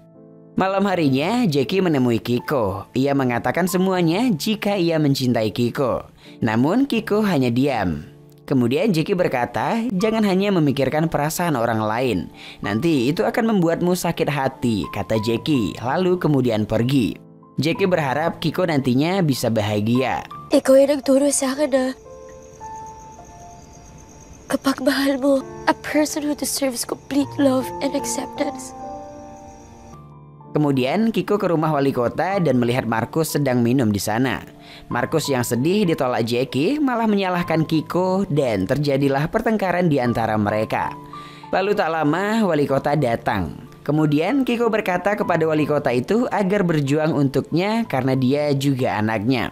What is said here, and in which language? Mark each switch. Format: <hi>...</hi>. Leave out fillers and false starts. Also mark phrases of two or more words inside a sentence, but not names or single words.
<id>Malam harinya Jackie menemui Kiko. Ia mengatakan semuanya jika ia mencintai Kiko. Namun Kiko hanya diam. Kemudian Jackie berkata, jangan hanya memikirkan perasaan orang lain. Nanti itu akan membuatmu sakit hati, kata Jackie, lalu kemudian pergi. Jackie berharap Kiko nantinya bisa bahagia.</id> <tl>Ikaw ay nagturo sa akin na kapag mahal mo,</tl> <en>a person who deserves complete love and acceptance.</en> <id>Kemudian Kiko ke rumah wali kota dan melihat Markus sedang minum di sana. Markus yang sedih ditolak Jackie malah menyalahkan Kiko dan terjadilah pertengkaran di antara mereka. Lalu tak lama wali kota datang. Kemudian Kiko berkata kepada wali kota itu agar berjuang untuknya karena dia juga anaknya.</id>